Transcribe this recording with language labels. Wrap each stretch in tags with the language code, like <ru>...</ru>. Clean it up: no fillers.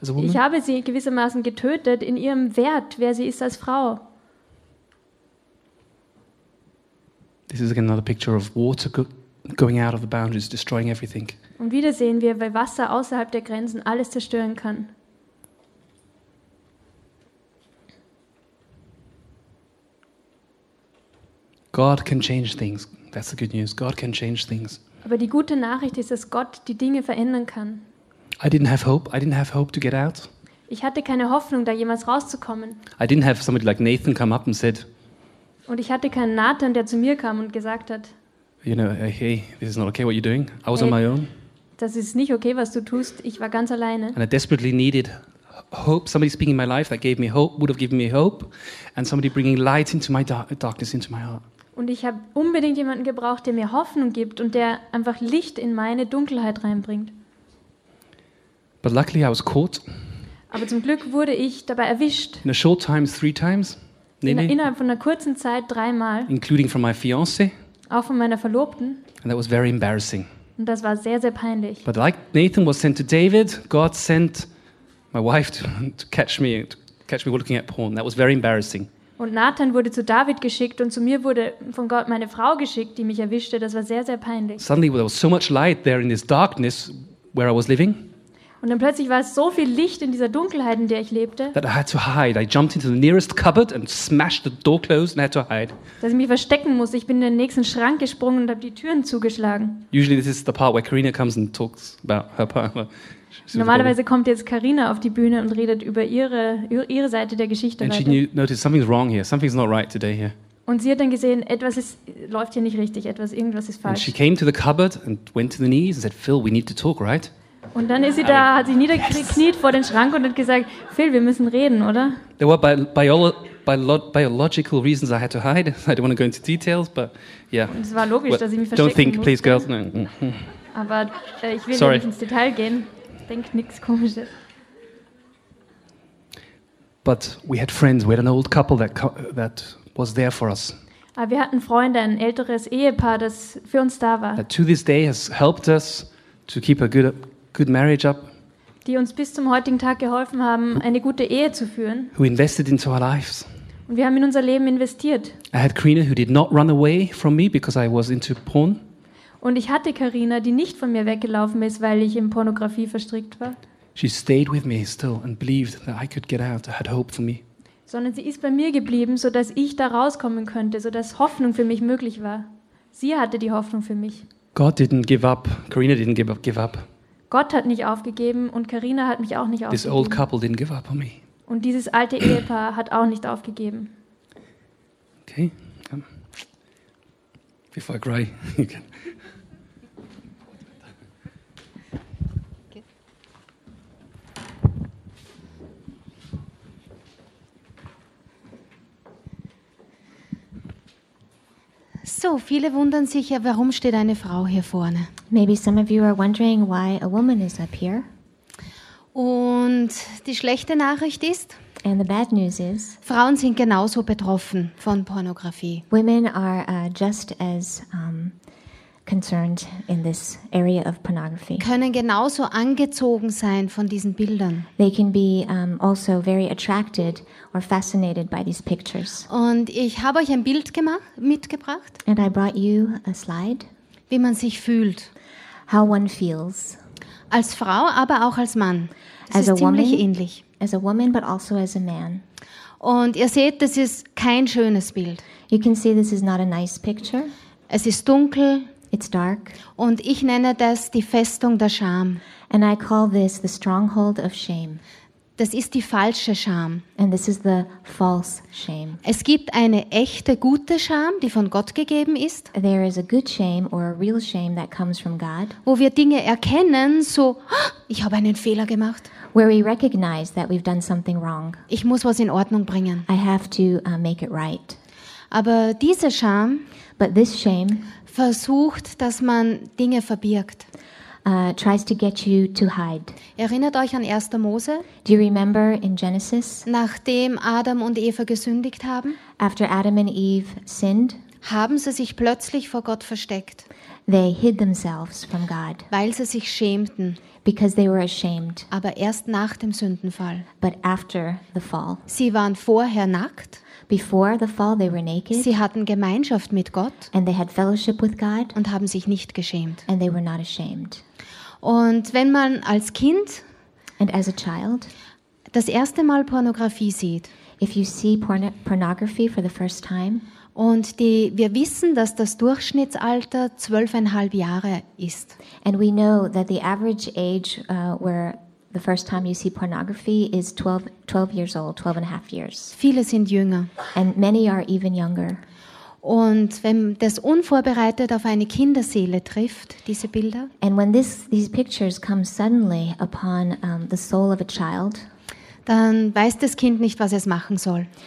<de>Ich habe sie gewissermaßen getötet in ihrem Wert, wer sie ist als Frau.</de> <en>This is again another picture of water going out of the boundaries, destroying everything.</en> <de>Und wieder sehen wir, weil Wasser außerhalb der Grenzen alles zerstören kann.</de> <en>God can change things. That's the good news. God can change things.</en> <de>Aber die gute Nachricht ist, dass Gott die Dinge verändern kann.</de> <en>I didn't have hope to get out.</en> <de>Ich hatte keine Hoffnung, da jemals rauszukommen.</de> <en>I didn't have somebody like Nathan come up and said.</en> <de>Und ich hatte keinen Nathan, der zu mir kam und gesagt hat.</de> <en>You know, hey, this is not okay what you're doing. I was on my own.</en> <de>Das ist nicht okay, was du tust. Ich war ganz alleine.</de> <en>And I desperately needed hope. Somebody speaking in my life that gave me hope, would have given me hope, and somebody bringing light into my darkness into my heart.</en> <de>Und ich habe unbedingt jemanden gebraucht, der mir Hoffnung gibt und der einfach Licht in meine Dunkelheit reinbringt.</de> <en>But luckily I was caught.</en> <de>Aber zum Glück wurde ich dabei erwischt.</de> <en>In a short time, three times.</en> <de>Innerhalb von einer kurzen Zeit dreimal.</de> <en>Including from my fiance.</en> <de>Auch von meiner Verlobten.</de> <en>And that was very embarrassing.</en> <de>Und das war sehr, sehr peinlich.</de> <en>But like Nathan was sent to David, God sent my wife to catch me looking at porn. That was very embarrassing.</en> <de>Und Nathan wurde zu David geschickt und zu mir wurde von Gott meine Frau geschickt, die mich erwischte. Das war sehr, sehr peinlich.</de> <en>Suddenly there was so much light there in this darkness where I was living. Und dann plötzlich war es so viel Licht in dieser Dunkelheit, in der ich lebte. That I had to hide. I jumped into the nearest cupboard and smashed the door closed and had to hide.</en> <de>Dass ich mich verstecken musste. Ich bin in den nächsten Schrank gesprungen und habe die Türen zugeschlagen.</de> <en>Usually this is the part where Karina comes and talks about her partner.</en> <de>Normalerweise kommt jetzt Karina auf die Bühne und redet über ihre Seite der Geschichte.</de> <en>And she noticed something's wrong here. Something's not right today here.</en> <de>Und sie hat dann gesehen, läuft hier nicht richtig. Irgendwas ist falsch.</de> <en>And she came to the cupboard and went to the knees and said, Phil, we need to talk, right?</en> <de>Und dann ist sie da, hat sich niedergekniet vor den Schrank und hat gesagt, Phil, wir müssen reden, oder?</de> <en>There were biological reasons I had to hide. I don't want to go into details, but yeah.</en> <de>Und es war logisch, dass ich mich verstecken musste.</de> <en>Don't think,</en> <de>musste.</de> <en>Please, girls. No.</en> <de>Aber ich will Sorry. Nicht ins Detail gehen. Denk nichts Komisches.</de> <en>But we had friends. We had an old couple that was there for us.</en> <de>Aber wir hatten Freunde, ein älteres Ehepaar, das für uns da war.</de> <en>That to this day has helped us to keep a good marriage up.</en> <de>Die uns bis zum heutigen Tag geholfen haben, eine gute Ehe zu führen.</de> <en>Who invested into our lives.</en> <de>Und wir haben in unser Leben investiert.</de> <en>I had Karina who did not run away from me because I was into porn.</en> <de>Und ich hatte Karina, die nicht von mir weggelaufen ist, weil ich in Pornografie verstrickt war.</de> <en>She stayed with me still and believed that I could get out. I had hope for me.</en> <de>Sondern sie ist bei mir geblieben, so dass ich da rauskommen könnte, so dass Hoffnung für mich möglich war. Sie hatte die Hoffnung für mich.</de> <en>God didn't give up. Karina didn't give up.</en> <de>Gott hat nicht aufgegeben und Karina hat mich auch nicht aufgegeben.</de> <en>This old couple didn't give up on me.</en> <de>Und dieses alte Ehepaar hat auch nicht aufgegeben.</de> <en>Okay. Before I cry, you can.</en> <de>So, viele wundern sich ja, warum steht eine Frau hier vorne?</de> <en>Maybe some of you are wondering why a woman is up here.</en> <de>Und die schlechte Nachricht ist,</de> <en>and the bad news is,</en> <de>Frauen sind genauso betroffen von Pornografie.</de> <en>Women are just as concerned in this area of pornography.</en> <de>Können genauso angezogen sein von diesen Bildern.</de> <en>They can be also very attracted or fascinated by these pictures.</en> <de>Und ich habe euch ein Bild mitgebracht.</de> <en>And I brought you a slide.</en> <de>Wie man sich fühlt.</de> <en>How one feels.</en> <de>Als Frau, aber auch als Mann. Das ist ziemlich ähnlich.</de> <en>As a woman, but also as a man.</en> <de>Und ihr seht, das ist kein schönes Bild.</de> <en>You can see this is not a nice picture.</en> <de>Es ist dunkel.</de> <en>It's dark.</en> <de>Und ich nenne das die Festung der Scham.</de> <en>And I call this the stronghold of shame.</en> <de>Das ist die falsche Scham.</de> <en>And this is the false shame.</en> <de>Es gibt eine echte gute Scham, die von Gott gegeben ist.</de> <en>There is a good shame or a real shame that comes from God.</en> <de>Wo wir Dinge erkennen, so, ich habe einen Fehler gemacht.</de> <en>Where we recognize that we've done something wrong.</en> <de>Ich muss was in Ordnung bringen.</de> <en>I have to make it right.</en> <de>Aber diese Scham,</de> <en>but this shame,</en> <de>versucht, dass man Dinge verbirgt.</de> <en>Tries to get you to hide.</en> <de>Erinnert euch an 1. Mose?</de> <en>Do you remember in Genesis?</en> <de>Nachdem Adam und Eva gesündigt haben?</de> <en>After Adam and Eve sinned?</en> <de>Haben sie sich plötzlich vor Gott versteckt?</de> <en>They hid themselves from God.</en> <de>Weil sie sich schämten.</de> <en>Because they were ashamed.</en> <de>Aber erst nach dem Sündenfall.</de> <en>But after the fall.</en> <de>Sie waren vorher nackt.</de> <en>Before the fall they were naked.</en> <de>Sie hatten Gemeinschaft mit Gott.</de> <en>And they had fellowship with God.</en> <de>Und haben sich nicht geschämt.</de> <en>And they were not ashamed.</en> <de>Und wenn man als Kind,</de> <en>and as a child,</en> <de>das erste Mal Pornografie sieht,</de> <en>if you see pornography for the first time,</en> <de>Und wir wissen, dass das Durchschnittsalter 12,5 Jahre ist.</de> <en>And we know that the average age where the first time you see pornography is 12 years old, 12.5 years.</en> <de>Viele sind jünger.</de> <en>And many are even younger.</en> <de>Und wenn das unvorbereitet auf eine Kinderseele trifft, diese Bilder,</de> <en>and when these pictures come suddenly upon the soul of a child,</en> <de>dann weiß das Kind nicht, was es machen soll.</de>